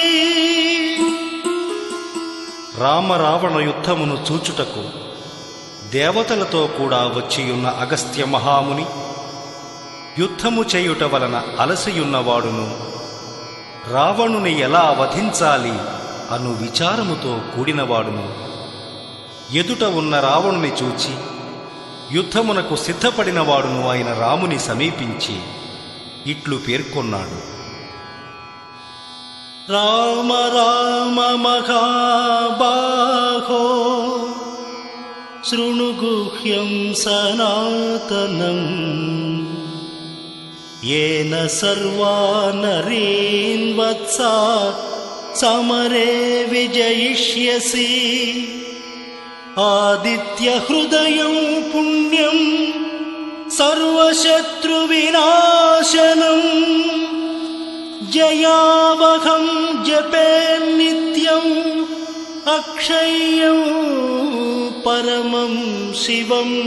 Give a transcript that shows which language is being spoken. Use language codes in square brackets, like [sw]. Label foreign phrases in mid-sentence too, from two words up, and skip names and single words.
[te] రామరావణ యుద్ధమును చూచుటకు దేవతలతో కూడా వచ్చియున్న అగస్త్య మహాముని యుద్ధము చేయుట వలన అలసియున్నవాడును రావణుని ఎలా వధించాలి అను విచారముతో కూడినవాడును ఎదుట ఉన్న రావణుని చూచి యుద్ధమునకు సిద్ధపడినవాడును అయిన రాముని సమీపించి ఇట్లు పేర్కొన్నాడు. [sa] రామ రామ మహాబాహో శృణు గుహ్యం సనాతనం येन सर्वा नरीन् वत्सा समरे विजयिष्यसि आदित्य हृदयं पुण्यं सर्वशत्रुविनाशनं जयावहं जपे नित्यं अक्षय्यं परमं शिवं